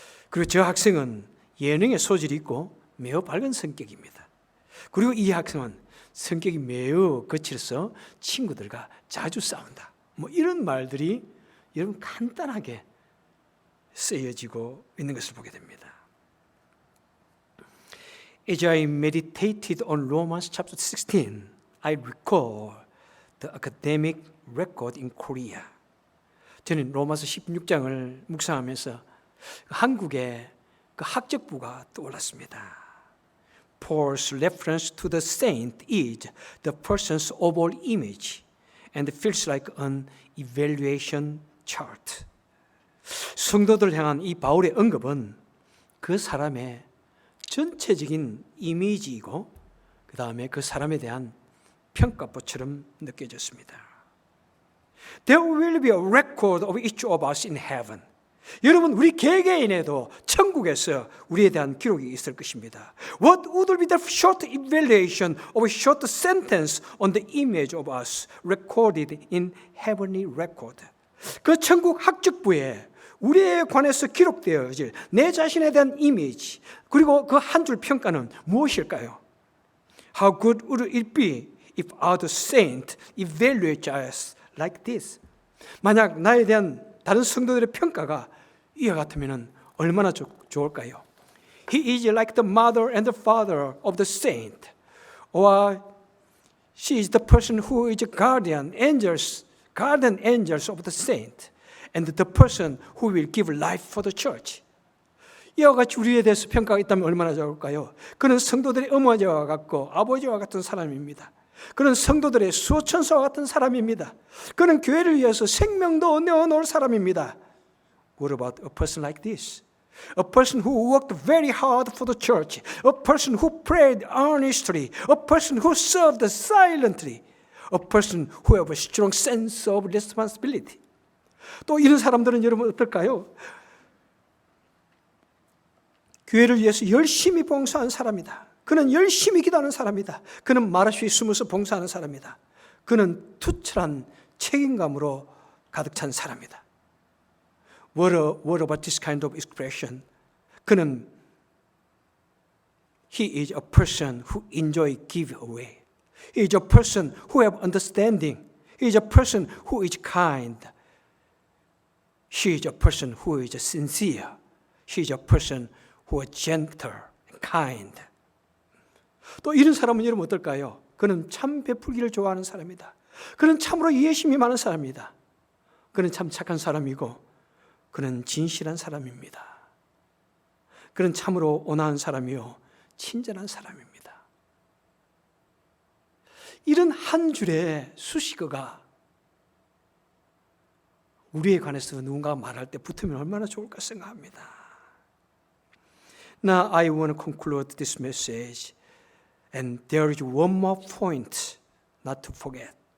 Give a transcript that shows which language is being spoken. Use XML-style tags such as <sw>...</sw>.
<ko>그리고 저 학생은 예능의 소질이 있고 매우 밝은 성격입니다. 그리고 이 학생은 성격이 매우 거칠어서 친구들과 자주 싸운다. 뭐 이런 말들이 여러분 간단하게 쓰여지고 있는 것을 보게 됩니다.</ko> <en>As I meditated on Romans chapter 16, I recall the academic record in Korea.</en> <ko>저는 로마서 16장을 묵상하면서 한국의 그 학적부가 떠올랐습니다.</ko> <en>Paul's reference to the saint is the person's overall image and feels like an evaluation chart.</en> <ko>성도들 향한 이 바울의 언급은 그 사람의 전체적인 이미지이고 그 다음에 그 사람에 대한 평가표처럼 느껴졌습니다.</ko> <en>There will be a record of each of us in heaven.</en> <ko>여러분, 우리 개개인에도 천국에서 우리에 대한 기록이 있을 것입니다.</ko> <en>What would be the short evaluation of a short sentence on the image of us recorded in heavenly record?</en> <ko>그 천국 학적부에 우리에 관해서 기록되어질 내 자신에 대한 이미지 그리고 그 한 줄 평가는 무엇일까요?</ko> <en>How good would it be if other saint evaluate us like this?</en> <ko>만약 나에 대한 다른 성도들의 평가가 이와 같으면 얼마나 좋을까요?</ko> <en>He is like the mother and the father of the saint, or she is the person who is guardian angels of the saint, and the person who will give life for the church.</en> <ko>이와 같이 우리에 대해서 평가가 있다면 얼마나 좋을까요? 그는 성도들의 어머니와 같고 아버지와 같은 사람입니다. 그는 성도들의 수호천사와 같은 사람입니다. 그는 교회를 위해서 생명도 내어놓을 사람입니다.</ko> <en>What about a person like this? A person who worked very hard for the church, a person who prayed earnestly, a person who served silently, a person who has a strong sense of responsibility.</en> <ko>또 이런 사람들은 여러분 어떨까요? 교회를 위해서 열심히 봉사한 사람이다. 그는 열심히 기도하는 사람이다. 그는 말없이 숨어서 봉사하는 사람이다. 그는 투철한 책임감으로 가득 찬 사람이다.</ko> <en>What about this kind of expression?</en> <ko>그는</ko> <en>He is a person who enjoy give away. He is a person who have understanding. He is a person who is kind. She is a person who is sincere. She is a person who is gentle, kind.</en> <ko>또 이런 사람은 여러분 어떨까요? 그는 참 베풀기를 좋아하는 사람이다. 그는 참으로 이해심이 많은 사람이다. 그는 참 착한 사람이고 그는 진실한 사람입니다. 그는 참으로 온화한 사람이요 친절한 사람입니다. 이런 한 줄의 수식어가 우리에 관해서 누군가가 말할 때 붙으면 얼마나 좋을까 생각합니다.</ko> <en>Now I want to conclude this message, and there is one more point not to forget.</en>